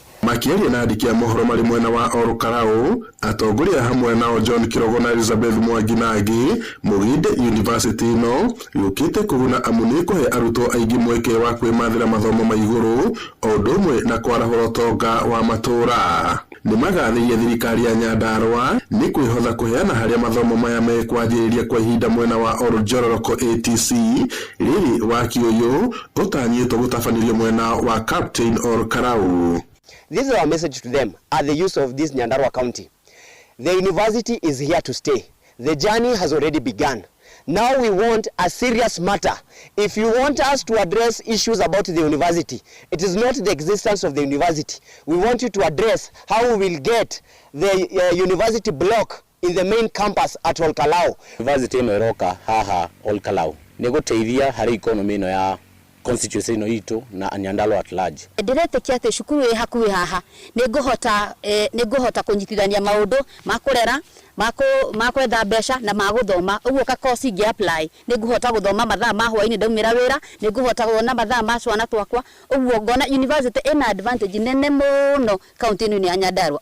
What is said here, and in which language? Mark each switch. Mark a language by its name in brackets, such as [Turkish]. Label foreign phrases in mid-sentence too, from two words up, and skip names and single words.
[Kikuyu] Makĩaria na andĩki a mohoro marĩ mwena wa Olkarau, atongoria hamwe nao John Kirogo na Elizabeth Mwangi na angĩ mũgĩte university ĩno yũkĩte kũguna amu nĩ kũhe arutwo aingĩ mweke wa kwĩmathĩra mathomo ma igũrũ o ũndũ ũmwe na kwarahũra ũtonga wa matũũra. nĩ magathĩrĩria thirikari ya Nyandarua nĩ kwĩhotha kũheana harĩa mathomo maya mekwanjĩrĩria kwa ihinda mwena wa Oljororoko ATC rĩrĩ waki ũyũ ũtanyĩtwo gũtabanirio mwena wa Captain Olkarau. [English] This is our message to them at the use of this Nyandarua County. The university is here to stay. The journey has already begun. Now we want a serious matter. If you want us to address issues about the university, it is not the existence of the university. We want you to address how we will get the university block in the main campus at Olkalau. [Kikuyu] University imeroka haha Olkalau. Negoteithia hari economy ino ya constituency ino itu na Nyandarua [English] at large. [Kikuyu] Ndiretekia ati cukuru ĩ hakuhĩ haha nĩngũhota kũnyitithania maũndũ ma kũrera makwetha mbeca na magũthoma ũguo ka course ingi apply nĩngũhota gũthoma mathaa ma hwaĩ-inĩ ndaumĩra wĩra nĩngũhota gũthoma mathaa ma cwana twakwa ũguo ngona university ĩna advantage nene mũno kaunti-inĩ ya Nyandarua.